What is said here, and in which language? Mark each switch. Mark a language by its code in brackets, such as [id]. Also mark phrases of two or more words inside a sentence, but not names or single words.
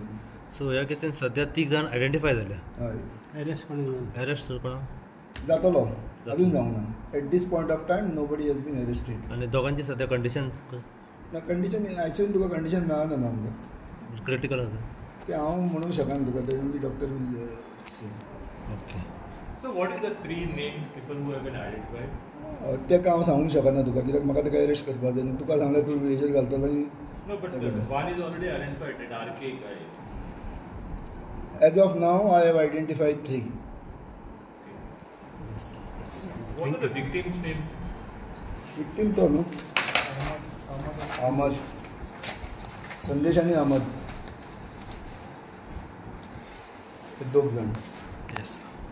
[kok] सो ह्या केसीन सध्या 3 जाण आयडेंटिफाय जाल्या. हय, अरेस्ट कोणा जातलो, अजून जावंक ना. [en] At this point of time nobody has been arrested. [kok] आनी दोगांची सध्या कंडिशन ना कंडिशन आयसीयून तुका कंडिशन मेळना ना आमकां, क्रिटिकल आसा. ते हांव म्हणूंक शकना तुका, ते [en] only doctor will say. ओके. So what is the 3 named people who have been identified? [kok] तेका हांव सांगूंक शकना तुका, कित्याक म्हाका तेका अरेस्ट करपाक जाय. तुका सांगल्यार तूं हेजेर घालतलो आनी [en] No, but one is already identified, that RK guy. As of now I have identified 3. What are the victims' name? [kok] विक्टीम तो न्हू, अहमद, संदेश आनी अहमद, हे 2 जाण. [en] येस.